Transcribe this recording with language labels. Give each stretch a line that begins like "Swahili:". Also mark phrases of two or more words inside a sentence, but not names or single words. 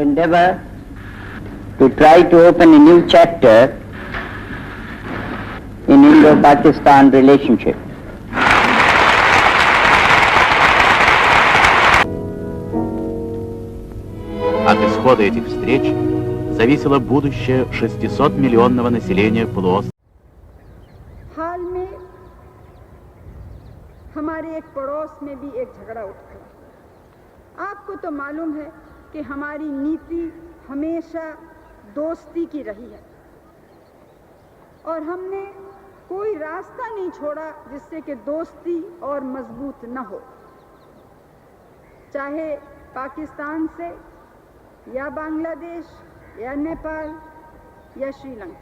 English: In Indo-Pakistan relationship.
Russian: От исхода этих встреч зависело будущее 600-миллионного населения полуострова.
Hindi: हाल में हमारे एक पड़ोस में भी एक झगड़ा उठ गया। आपको तो मालूम है कि हमारी नीति हमेशा दोस्ती की रही है और हमने कोई रास्ता नहीं छोड़ा जिससे कि दोस्ती और मजबूत न हो, चाहे पाकिस्तान से या बांग्लादेश या नेपाल या श्रीलंका।